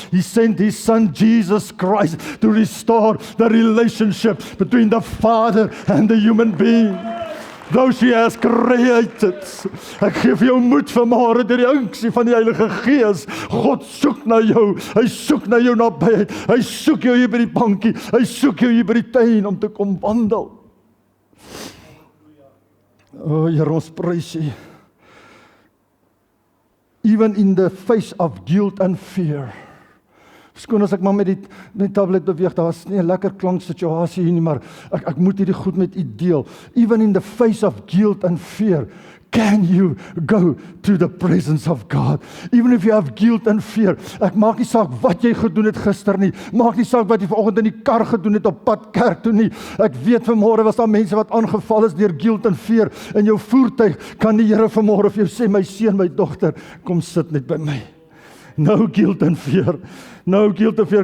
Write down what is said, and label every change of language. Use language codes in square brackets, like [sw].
[en] He sent his Son Jesus Christ to restore the relationship between the Father and the human being. Those he has created. [af] Ek gee vir jou moed vanmôre deur die unksie van die Heilige Gees. God soek na jou. Hy soek na jou nabyheid. Hy soek jou hier by die bankie. Hy soek jou hier by die tuin om te kom wandel. O Here, ons prys U. [en] Even in the face of guilt and fear. [af] Skoon as ek maar met die tablet beweeg, daar is nie 'n lekker klanksituasie hier nie, maar ek moet hierdie goed met U deel. [en] Even in the face of guilt and fear, can you go to the presence of God? Even if you have guilt and fear. [af] Ek maak nie saak wat jy gedoen het gister nie. Maak nie saak wat jy vanoggend in die kar gedoen het op pad kerk toe nie. Ek weet vanmôre was daar mense wat aangeval is deur [en] guilt and fear [af] in jou voertuig. Kan die Here vanmôre vir jou sê, my seun, my dogter, kom sit net by my. [en] No guilt and fear. No guilt and fear.